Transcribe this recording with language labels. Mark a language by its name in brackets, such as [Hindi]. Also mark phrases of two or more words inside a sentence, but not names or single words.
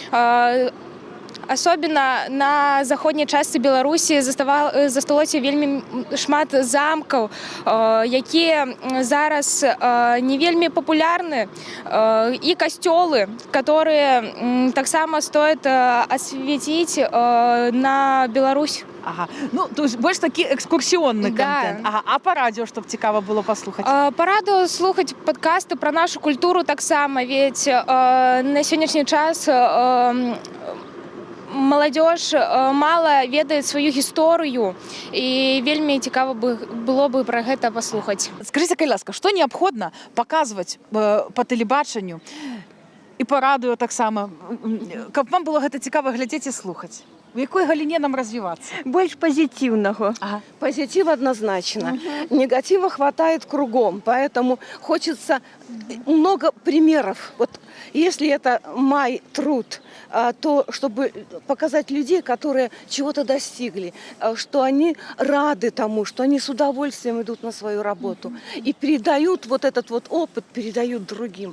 [Belarusian] Особенно на заходняй частцы Беларусі засталося вельмі шмат замкаў, якія зараз не вельмі папулярны, і касцёлы, которые таксама стоит асвяціць на Беларусь. Ага. [Russian] Ну, то есть [Belarusian] больш такі экскурсіонны контент. Ага. А па радыё, чтоб цікава было паслухаць? Па радыё слухаць падкасты пра нашу культуру таксама, ведь на сённяшні час [Russian] молодежь мало ведает [Belarusian] свою гісторыю, і вельмі цікава было бы пра гэта паслухаць. Скажыце, калі ласка, што неабходна паказваць па тэлебачанню і па радыё таксама, каб вам было гэта цікава глядзець і слухаць? В якой галіне нам развиваться? [Russian] Больше позитивного. Ага. Позитив однозначно. Негатива хватает кругом, поэтому хочется много примеров. Вот если это мой труд, то чтобы показать людей, которые чего-то достигли, что они рады тому, что они с удовольствием идут на свою работу и передают вот этот вот опыт, передают другим.